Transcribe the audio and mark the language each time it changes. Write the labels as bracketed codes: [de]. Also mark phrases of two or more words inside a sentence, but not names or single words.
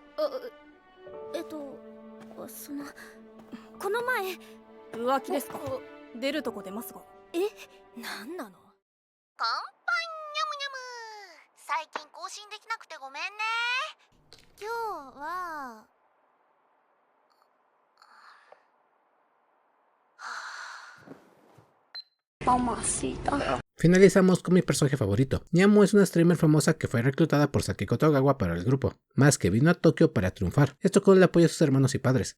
[ja] そのこの前浮気ですか。出るとこ出ますが。なんなの。こんぱんにゃむにゃむ。最近更新できなくてごめんね。今日は [es] Finalizamos con mi personaje favorito. Nyamu es una streamer famosa que fue reclutada por Sakiko Togawa para el grupo, más que vino a Tokio para triunfar, esto con el apoyo de sus hermanos y padres.